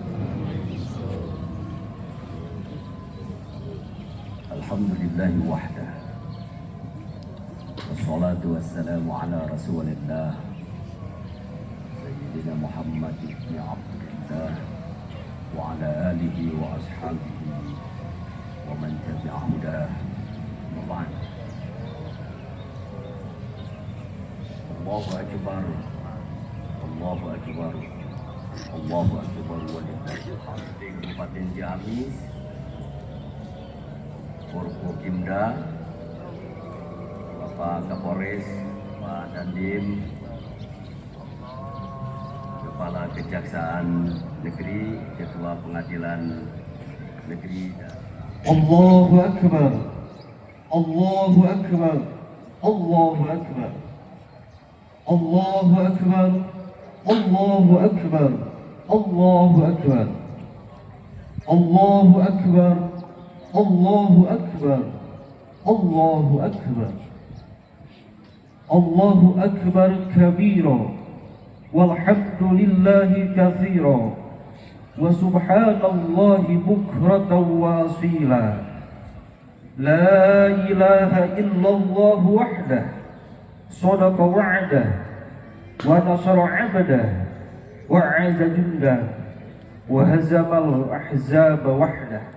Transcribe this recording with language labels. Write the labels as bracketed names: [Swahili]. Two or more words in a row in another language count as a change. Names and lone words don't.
[Arabic] الحمد لله وحده. والصلاة والسلام على رسول الله سيدنا محمد بن عبد الله وعلى آله وأصحابه ومن تبع هداه. الله أكبر، الله أكبر، الله أكبر ولله الحمد. [Indonesian] Kabupaten Ciamis, Forkopimda, Bapak Kapolres, Pak Dandim, Kepala Kejaksaan Negeri, Ketua Pengadilan Negeri. [Arabic] الله أكبر، الله أكبر، الله أكبر، الله أكبر، الله أكبر، الله أكبر، الله أكبر، الله أكبر، الله أكبر, الله أكبر كبيرا، والحمد لله كثيرا، وسبحان الله بكرة وأصيلا. لا إله إلا الله وحده، صدق وعده، ونصر عبده، وأعز جنده، وهزم الأحزاب وحده.